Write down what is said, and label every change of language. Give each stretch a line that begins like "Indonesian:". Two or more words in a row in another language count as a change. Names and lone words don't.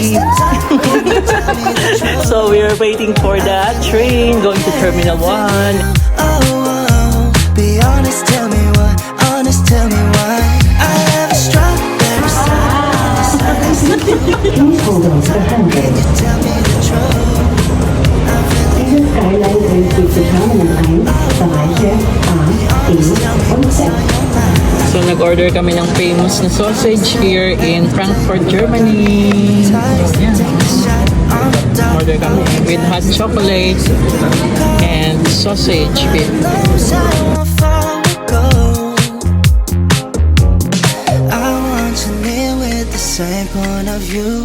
English: So we are waiting for that train going to Terminal 1. Be honest, tell me why. Honest, tell me why. I have a strawberry Please hold on for handle.
German: Diese Skyline bringt Sie zu Terminal 1, Bereiche A, B und Z.
English: So
Filipino: nag-order kami ng
English: famous na sausage here in Frankfurt, Germany. Yeah. Order kami with hot chocolate and sausage with same point of view.